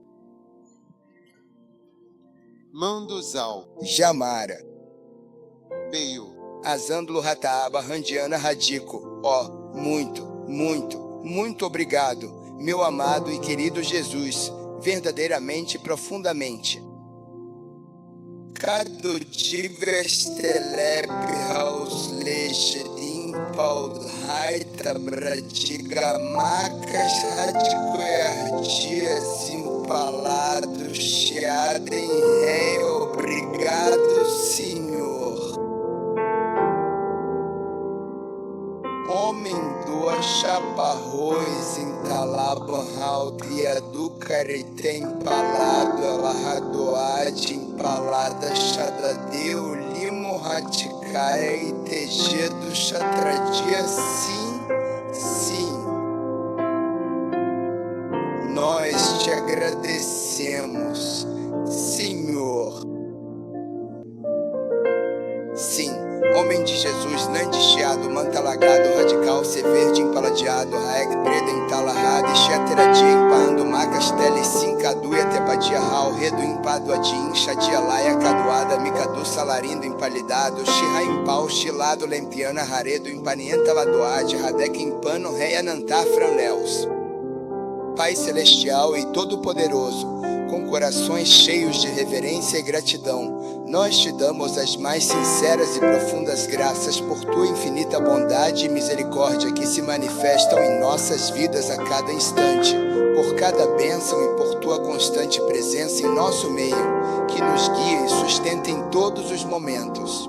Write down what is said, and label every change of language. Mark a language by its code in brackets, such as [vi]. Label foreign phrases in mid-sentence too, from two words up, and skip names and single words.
[pt] Manduzal, Jamara, Peio, Azandlo Rataaba Randiana Radico. Ó, muito obrigado, meu amado e querido Jesus, verdadeiramente e profundamente. Cado divers telepihaus lechedim paulhaita bradiga macas radicoiardias empalados chiadem rei. Obrigado, Senhor. Homem do chaparrões entalaban aldia do carité empalado alarradoade empalada chadadeu limo raticaia e tejedo chatradia. Sim, nós te agradecemos, Senhor. Sim, homem de Jesus, nandicheado, mantalagado, radical, ser verde, empaladeado, raeg, preda, entalahada, xeteradia, empando, macas, tele, cincaduia, tepadia, ral, redo, empado, adim, chadia, laia, caduada, micadu, salarindo, empalidado, xirra, empau, xilado, lempiana, raredo, empanienta, ladoade, radec, empano, reia, nantar, franléus. Pai Celestial e Todo-Poderoso, com corações cheios de reverência e gratidão, nós te damos as mais sinceras e profundas graças por tua infinita bondade e misericórdia que se manifestam em nossas vidas a cada instante, por cada bênção e por tua constante presença em nosso meio, que nos guia e sustenta em todos os momentos.